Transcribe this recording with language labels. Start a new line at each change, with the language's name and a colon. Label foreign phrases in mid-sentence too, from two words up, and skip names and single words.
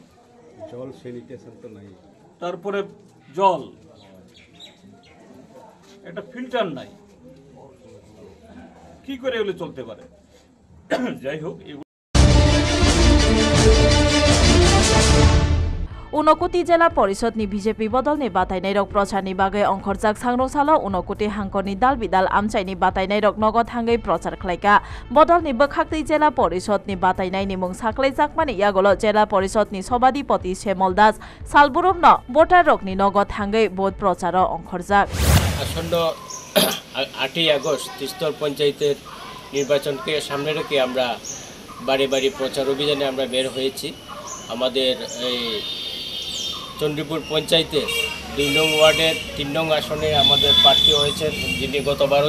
Bangla: জল স্যানিটেশন তো নাই, তারপরে জল একটা ফিল্টার নাই, কি করে এগুলো চলতে পারে? যাই হোক,
Kok Borok: ঊনকোটি जिल्ला परिषदनि बीजेपी बदलनि बातायनाय रक प्रचारनि बागै अंखरजाक सांग्रंसालो ঊনকোটি हांखरनि दाल बिदाल आमचायनि बातायनाय रक नगद थांगै प्रचार खालायका बदलनि बखाक्ति जिल्ला परिषदनि बातायनायनि मुं साख्लायजाकमानि यागलो जिल्ला परिषदनि सभाधिपति श्यामल दास सालबुरुमन भोटार रकनि नगद थांगै भोट प्रचार अंखरजाक।
Bangla: আসন্ন 8ই আগস্ট তিস্তর পঞ্চায়েতের নির্বাচনকে সামনে রেখে আমরা বাড়ি বাড়ি প্রচার অভিযানে আমরা বের হয়েছি। আমাদের এই চণ্ডীপুর পঞ্চায়েতের 2 নং ওয়ার্ডের 3 নং আসনে আমাদের প্রার্থী হয়েছেন, যিনি গতবারও